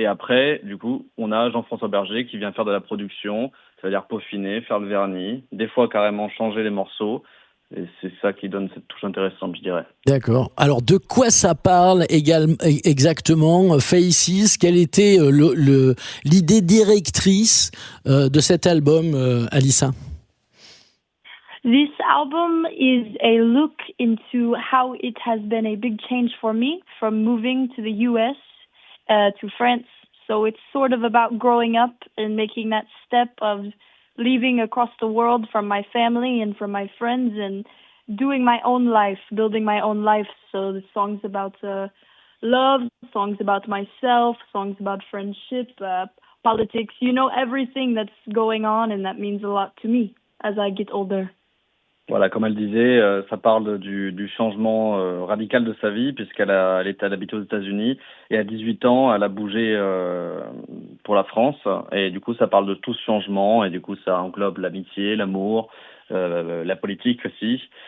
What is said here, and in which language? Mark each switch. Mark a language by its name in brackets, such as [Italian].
[French] Et après, du coup, on a Jean-François Berger qui vient faire de la production, ça veut dire peaufiner, faire le vernis, des fois carrément changer les morceaux. Et c'est ça qui donne cette touche intéressante, je dirais. D'accord. Alors, de quoi ça parle exactement, Faces? Quelle était l'idée directrice de cet album, Alissa? [English] This album is a look into how it has been a big change for me from moving to the US to France. So it's sort of about growing up and making that step of leaving across the world from my family and from my friends and doing my own life, building my own life. So the songs about love, songs about myself, songs about friendship, politics, everything that's going on, and that means a lot to me as I get older. [French] Voilà, comme elle disait, ça parle du changement radical de sa vie, puisqu'elle habitait aux États-Unis, et à 18 ans, elle a bougé pour la France, et du coup, ça parle de tout ce changement, et du coup, ça englobe l'amitié, l'amour, la politique aussi.